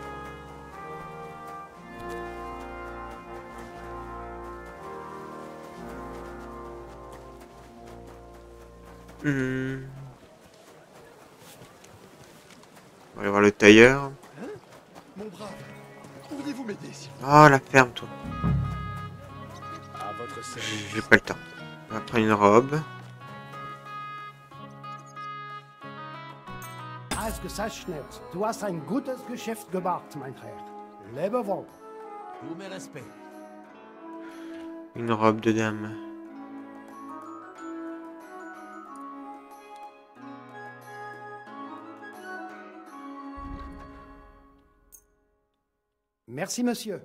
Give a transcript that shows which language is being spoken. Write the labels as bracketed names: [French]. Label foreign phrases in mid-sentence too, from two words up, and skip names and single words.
[French] On va aller voir le tailleur. Mon brave, pourriez-vous m'aider s'il vous plaît? Oh, la ferme, toi. À votre service. J'ai pas le temps. On va prendre une robe. [German] Ausgezeichnet. Du hast ein gutes Geschäft gemacht, mein Herr. [French] Lève avant. Tous mes respects. Une robe de dame. Merci, monsieur.